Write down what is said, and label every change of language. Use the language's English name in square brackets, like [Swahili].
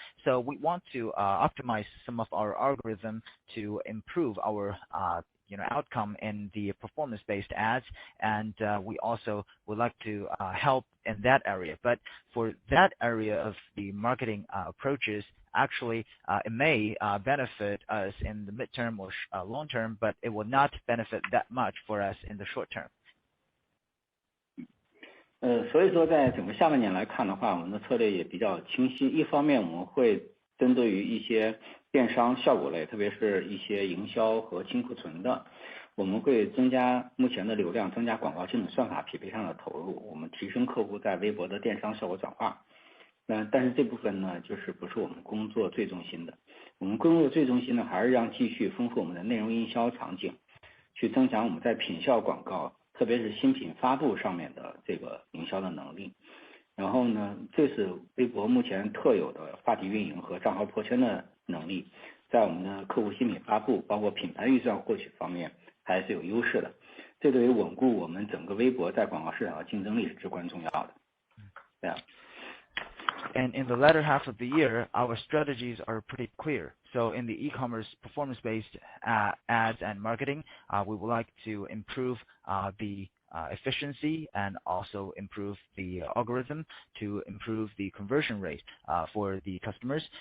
[English] So we want to optimize some of our algorithm to improve our outcome in the performance-based ads, and we also would like to help in that area. But for that area of the marketing approaches, actually it may benefit us in the midterm or long term, but it will not benefit that much for us in the short term. [Chinese] 所以说在整个下半年来看的话，我们的策略也比较清晰。一方面我们会针对于一些电商效果类，特别是一些营销和清库存的，我们会增加目前的流量，增加广告精准算法匹配上的投入，我们提升客户在微博的电商效果转化。但是这部分呢，就是不是我们工作最中心的。我们工作最中心呢，还是让继续丰富我们的内容营销场景，去增强我们在品效广告，特别是新品发布上面的这个营销的能力。然后呢，这是微博目前特有的话题运营和账号破圈的能力，在我们的客户新品发布，包括品牌预算获取方面还是有优势的。这对于稳固我们整个微博在广告市场的竞争力是至关重要的。对啊。 [English] And in the latter half of the year, our strategies are pretty clear. So in the e-commerce performance-based ads and marketing, we would like to improve the efficiency and also improve the algorithm to improve the conversion rate for the customers.